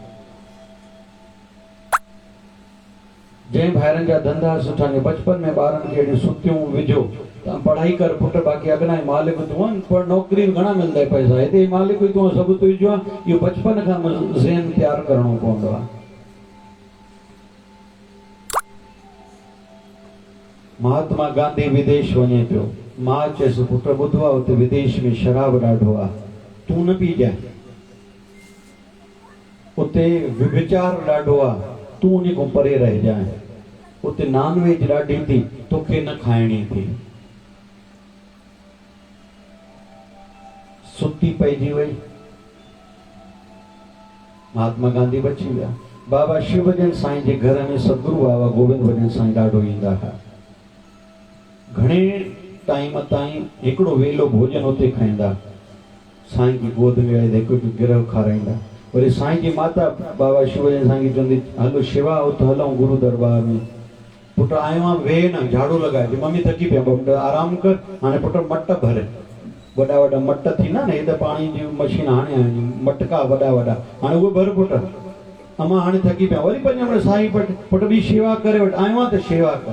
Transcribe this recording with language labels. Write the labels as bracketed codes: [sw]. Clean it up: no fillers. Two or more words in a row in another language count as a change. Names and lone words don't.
[sd] जंहिं भाइरनि जा धंधा सुठा आहिनि, बचपन में ॿारनि खे अहिड़ियूं सुतियूं विझो, तव्हां पढ़ाई कर पुटु, बाक़ी अॻियां मालिक तूं आहिनि, पर नौकिरी घणा मिलंदा आहिनि पैसा, हिते मालिक तूं सभु तुंहिंजो आहे। इहो बचपन खां ज़हन तयारु करणो पवंदो आहे। महात्मा गांधी विदेश वञे पियो, मां चयसि पुटु ॿुधो आहे हुते विदेश में शराब ॾाढो आहे, तूं न पी जाए। उते व्यभिचार ॾाढो आहे, तूं उन खां परे रहिजांइ। उते नॉन वेज ॾाढी थी, तोखे न खाइणी थी। सुती पइजी वई, महात्मा गांधी बची विया। बाबा शिव भजन साईं जे घर में सतगुरु बाबा गोविंद भजन साईं ॾाढो ईंदा हुआ। घणे टाइम ताईं हिकिड़ो वेलो भोजन उते खाईंदा, साईं जी गोद में वेही हिकु गिरह खाराईंदा। वरी साईं जी माता बाबा शिव भजन साईं खे चवंदी हलो शिवा उते हलूं गुरु दरबार में। पुटु आयो आहे वेह न, झाड़ू लॻाए, मम्मी थकी पिया, आराम कर, हाणे पुटु मट भर। वॾा वॾा मट थींदा न, हे त पाणी जी मशीन हाणे आहिनि, मटका वॾा वॾा, हाणे उहे भर पुटु। अमां हाणे थकी पिया, वरी 5 मिंट साईं पुटु ॿी शेवा करे वठि, आयो आहे त शेवा कर।